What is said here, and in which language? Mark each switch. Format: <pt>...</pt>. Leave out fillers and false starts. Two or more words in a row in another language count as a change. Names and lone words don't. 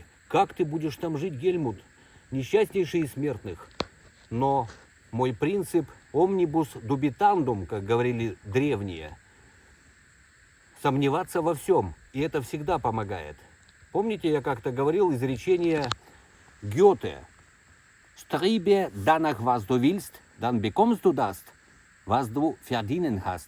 <ru>Как ты будешь там жить, Гельмут? Несчастнейший из смертных. Но мой принцип</ru> <la>omnibus dubitandum,</la> <ru>как говорили древние, сомневаться во всем, и это всегда помогает. Помните, я как-то говорил изречение Гёте:</ru> <de>«Strebe danach, was du willst, dann bekommst du das, was du verdienen hast».</de>